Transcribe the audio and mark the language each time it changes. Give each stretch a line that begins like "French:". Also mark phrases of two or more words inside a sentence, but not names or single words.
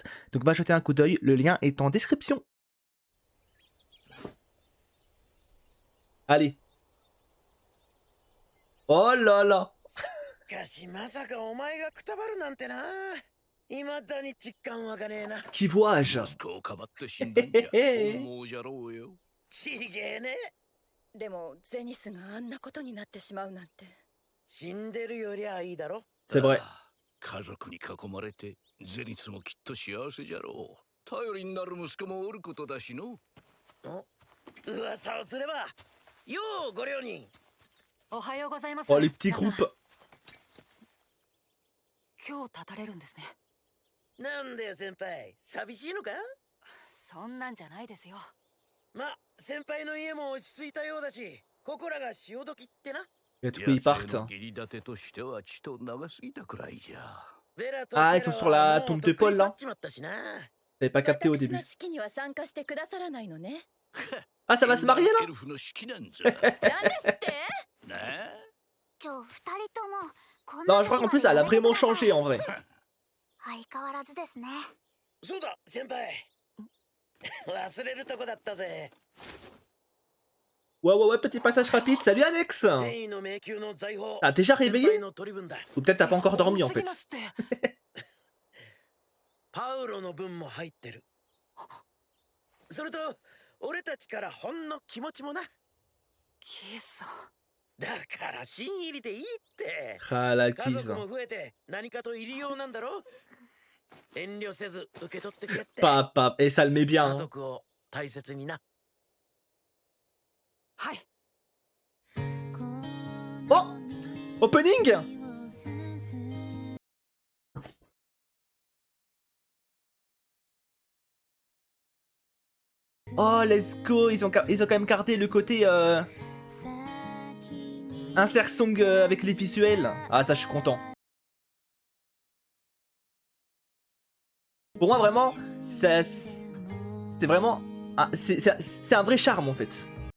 French: Donc va jeter un coup d'œil, le lien est en description. Allez. Oh là là. Qui vois-je?
Japanese: でもゼニスがあんなことになってしまうなんて。死んでるよりはいいだろ。
French: C'est vrai.
Japanese: 家族に囲まれてゼニスもきっと幸せじゃろう。頼りになる息子もおることだしの。噂をすれば。ようご両人。おはようございます。
French: Oh les petits groupes.
Japanese: 今日立たれるんですね。なんだよ先輩、寂しいのか？そんなんじゃないですよ。ま、先輩の家も落ち着いたようだし、ここらが潮時ってな。
French: Et du coup ils partent.
Japanese: 義理立てとしてはちと長すぎたくらいじゃ。
French: Ah, ils sont sur la tombe de Paul là. J'avais pas capté au début.
Japanese: 私の式には参加してくださらないのね。
French: Ah, ça va se marier là?
Japanese: エルフの式なんざ。なんですって？なあ。
French: Non, je crois qu'en plus elle a vraiment changé en vrai.
Japanese: 相変わらずですね。そうだ、先輩。忘れるとこだったぜ。
French: Ouais, petit passage rapide. Salut Alex. T'as déjà réveillé? Ou peut-être t'as pas encore dormi en fait.
Japanese: パウロの分も入ってる。それと俺たちからほんの気持ちもな。キス。だから新入りでいいって。
French: Ah la
Japanese: 家
French: tease.
Japanese: 族も増えて何かと入りようなんだろ。遠慮せず受け取ってくれって。
French: Papa, et ça le met bien.
Japanese: 家
French: Hein.
Japanese: 族を大切にな。はい。 Oh, opening.
English: Oh, let's go.
French: Ils ont quand même gardé le côté
English: insert song
French: avec les visuels. Ah, ça, je suis content. Pour moi, vraiment, c'est vraiment c'est un vrai charme en fait.